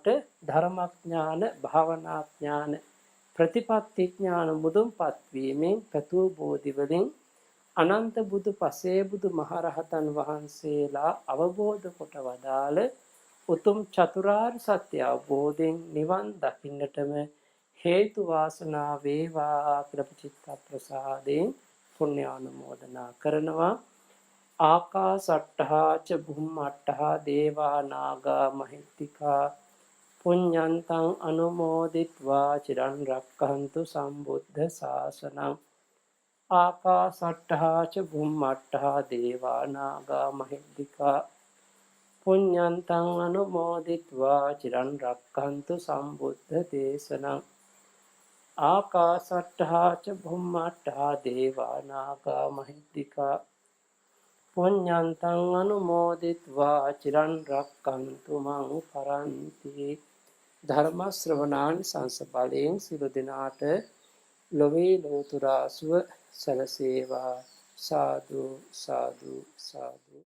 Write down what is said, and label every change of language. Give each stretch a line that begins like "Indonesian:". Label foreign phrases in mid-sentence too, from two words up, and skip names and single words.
Sinhala: ධර්මඥාන භාවනාඥාන ප්‍රතිපත්ති ඥාන මුදුන්පත් වීමෙන් පතු බෝධි වලින් අනන්ත බුදු පසේ බුදු මහරහතන් වහන්සේලා අවබෝධ කොට වදාළ උතුම් චතුරාර්ය සත්‍ය අවබෝධයෙන් නිවන් දකින්නටම හේතු වාසනා වේවා කියලා චිත්ත ප්‍රසාදයෙන් පුණ්‍ය ආනුමෝදනා කරනවා.
Pali: ආකාසට්ඨා ච බුම්මට්ඨා දේවා නාග මහිත්‍තිකා පුඤ්ඤන්තං අනුමෝදිත්වා චිරන් රක්ඛන්තු සම්බුද්ධ ශාසනං. ආකාසට්ඨා ච බුම්මට්ඨා දේවා නාග මහිත්‍තිකා පුඤ්ඤන්තං අනුමෝදිත්වා චිරන් රක්ඛන්තු සම්බුද්ධ දේශනං. ආකාසට්ඨා ච බුම්මට්ඨා දේවා නාග මහිත්‍තිකා පුඤ්ඤන්තං අනුමෝදිත්වා චිරන් රක්ඛන්තු මං පරන්ති.
Sinhala: ධර්ම ශ්‍රවණාන් සංසපලයෙන් සිළු දිනාට ලොවේ ලෝතුරා සුව සැලසේවා. සාදු සාදු සාදු.